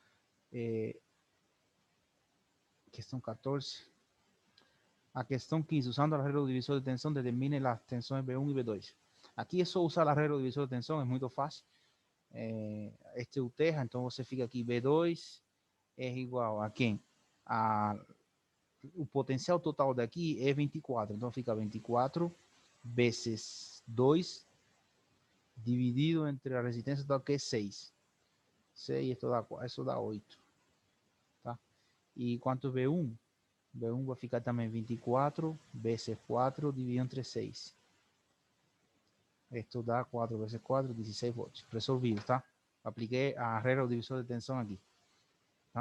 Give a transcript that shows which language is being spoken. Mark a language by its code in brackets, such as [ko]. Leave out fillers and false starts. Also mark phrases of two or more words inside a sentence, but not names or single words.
[pt] Questão 14. A questão [es] 15, usando el arreglo divisor de tensión, determine las tensiones B1 y B2. Aquí es solo usar el arreglo divisor de tensión, es muy fácil. [pt] Este UTEJA, entonces você fica aqui, B2 é igual a quem? O potencial total daqui é 24, então fica 24 vezes 2 dividido [es] entre la resistencia total, que es [pt] 6. [es] 6, eso da 8. Tá? [pt] E quanto é V1? V1 vai ficar também 24 vezes 4 dividido entre 6. [es] Esto da 4 vezes 4, 16 volts. [pt] Resolvido, tá? Apliquei a regra do divisor de tensão aqui. Tá?